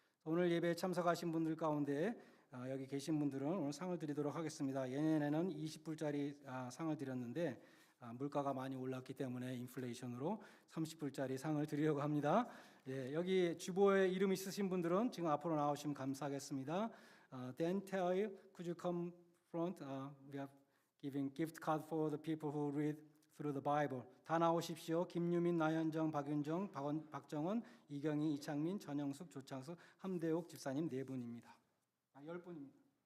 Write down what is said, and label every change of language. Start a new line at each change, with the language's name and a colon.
Korean: 오늘 예배에 참석하신 분들 가운데 여기 계신 분들은 오늘 상을 드리도록 하겠습니다. 예년에는 20불짜리 상을 드렸는데 물가가 많이 올랐기 때문에 인플레이션으로 30불짜리 상을 드리려고 합니다. 예, 여기 주보에 이름 있으신 분들은 지금 앞으로 나오시면 감사하겠습니다.
English: Dan Tae, could you come front? We are giving gift card for the people who read through the Bible.
Korean: 다 나오십시오. 김유민, 나현정, 박윤정, 박정원, 이경희, 이창민, 전영숙, 조창숙, 함대옥 집사님 4분입니다. 10분입니다.